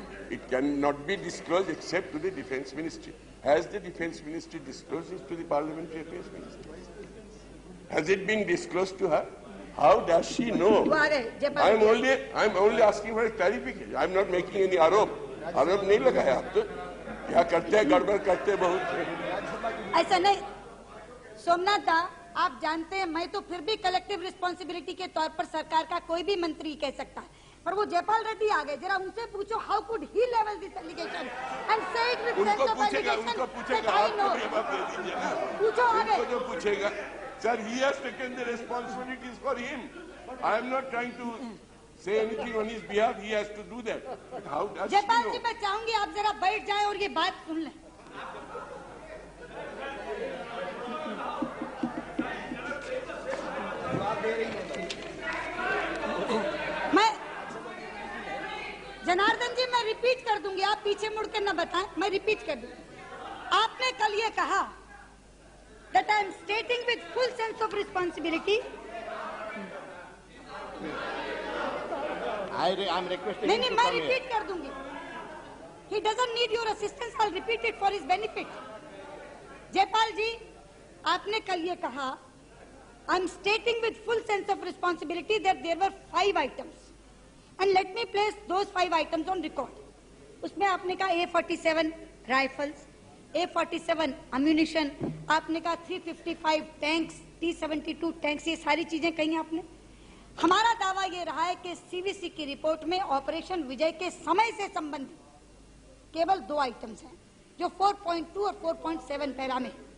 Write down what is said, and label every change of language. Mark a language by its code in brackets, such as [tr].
[en] It cannot be disclosed except to the Defence Ministry. Has the Defence Ministry disclosed this to the Parliamentary Affairs Ministry? Has it been disclosed to her? How does she know? I am only asking for a clarification. I am not making any [hi] आरोप नहीं लगाया। आप तो क्या करते हैं, गड़बड़ करते हैं बहुत। ऐसा नहीं सोमनाथ दा, आप जानते हैं मैं तो फिर भी कलेक्टिव रिस्पॉन्सिबिलिटी के तौर पर सरकार का कोई भी मंत्री कह सकता है, पर वो जयपाल रेड्डी आ गए, जरा उनसे पूछो [en] How could he level this allegation and say it with sense of allegation. [hi] उनको पूछेगा, आपको जवाब दे दीजिए ना। पूछो आगे। जो पूछेगा, [en] Sir, he has taken the responsibilities for him. I am not trying to say anything on his behalf. He has to do that. But how does she know? [hi] Jaipal जी, मैं चाहूंगी आप जरा बैठ जाएं और ये बात सुन लें। मैं जनार्दन जी, मैं रिपीट कर दूंगी, आप पीछे मुड़ के न बताएं, मैं रिपीट कर दूंगी। आपने कल ये कहा [en] that I am stating with full sense of responsibility. I am requesting. [hi] नहीं, मैं रिपीट कर दूंगी। [en] He doesn't need your assistance. I'll repeat it for his benefit. [hi] Jaipal जी, आपने कल ये कहा [en] I'm stating with full sense of responsibility that there were 5 items. And let me place those 5 items on record. [hi] उसमें आपने कहा A47 rifles, A47 ammunition, आपने कहा 355 tanks, T-72 tanks, ये सारी चीजें कही आपने। हमारा दावा ये रहा है कि सीवीसी की रिपोर्ट में ऑपरेशन विजय के समय से संबंधित केवल 2 आइटम्स हैं, जो 4.2 और 4.7 पैरा में।